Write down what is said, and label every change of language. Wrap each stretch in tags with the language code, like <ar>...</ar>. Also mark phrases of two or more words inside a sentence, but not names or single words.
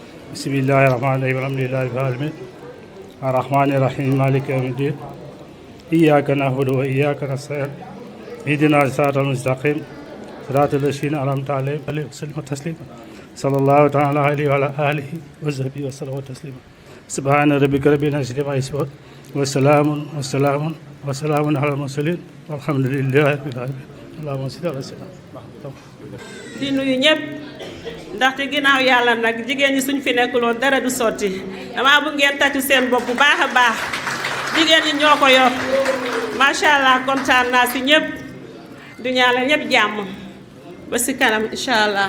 <ar>بسم الله الرحمن الرحيم الحمد لله رب العالمين الرحمن الرحيم مالك يوم الدين إياك نعبد وإياك نستعين اهدنا الصراط المستقيم صراط الذين أنعمت عليهم غير المغضوب عليهم تسليما صلى الله تعالى عليه وعلى آله وصحبه وسلم تسليما سبحان ربك رب العزة عما يصفون وسلام على المرسلين والحمد لله رب العالمين اللهم صل على سيدنا</ar> <wo>di nuyu ñëpp ndaxte ginnaaw yàlla nag jigéen ñi suñ fi nekkuloon dara du sotti dama bu ngeen tàccu seen bopp bu baax a baax jigéen ñi ñoo ko yor</wo> <ar>ما شاء الله</ar> <wo>kontaan naa si ñëpp du ñaanal ñëpp jàmm ba si kanam</wo> <ar>إن شاء الله.</ar>